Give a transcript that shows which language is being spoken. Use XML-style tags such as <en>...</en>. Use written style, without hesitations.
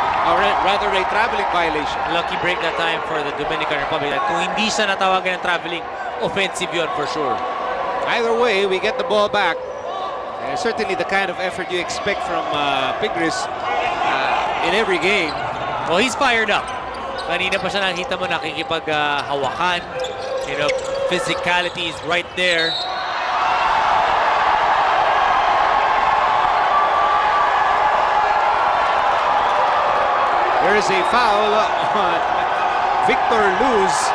<en>Or rather, a traveling violation. Lucky break that time for the Dominican Republic.</en> <tl>Kung hindi siya natawagan ng traveling, offensive yun for sure.</tl> <en>Either way, we get the ball back. Certainly the kind of effort you expect from Pingris in every game. Well, he's fired up.</en> <tl>Kanina pa siya nakita mo nakikipag-hawakan.</tl> <en>Physicality is right there. There is a foul on Victor Luz.</en>